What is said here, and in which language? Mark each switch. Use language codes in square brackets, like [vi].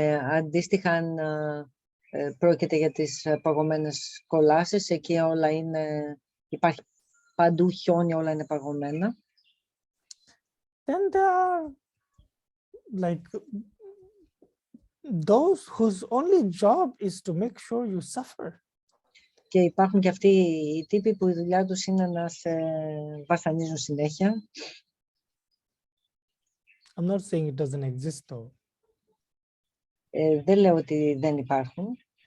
[el] Αντίστοιχα, αν πρόκειται για τις παγωμένες κολάσεις, εκεί όλα υπάρχει παντού χιόνι, όλα είναι παγωμένα. [en] Then there are like those whose only job is to make sure you suffer. [el] Και υπάρχουν και αυτοί οι τύποι που η δουλειά τους είναι να σε βασανίζουν συνέχεια. [en] I'm not saying it doesn't exist though. [el] Δεν λέω ότι δεν υπάρχουν.